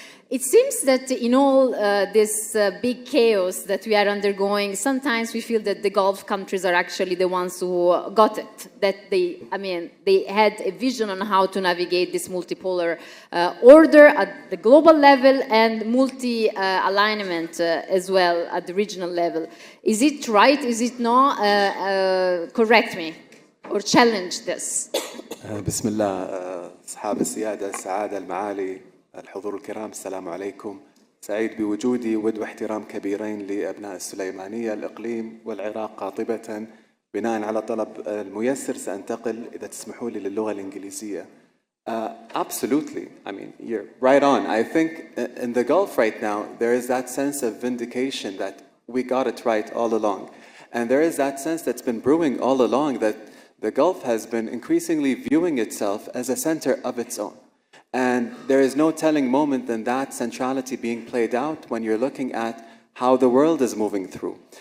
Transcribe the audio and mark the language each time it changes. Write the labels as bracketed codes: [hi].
[en] It seems that in all this big chaos that we are undergoing, sometimes we feel that the Gulf countries are actually the ones who got it, that they had a vision on how to navigate this multipolar order at the global level and multi-alignment as well at the regional level. Is it right? Is it not? Correct me or challenge this. [ar] بسم الله أصحاب السيادة السعادة المعالي الحضور الكرام السلام عليكم سعيد بوجودي واحترام كبيرين لأبناء السليمانية الإقليم والعراق قاطبة بناء على طلب الميسر سأنتقل إذا تسمحوا لي للغة الإنجليزية. [en] Absolutely. I mean, you're right on. I think in the Gulf right now, there is that sense of vindication that we got it right all along. And there is that sense that's been brewing all along that the Gulf has been increasingly viewing itself as a center of its own. And there is no telling moment than that centrality being played out when you're looking at how the world is moving through.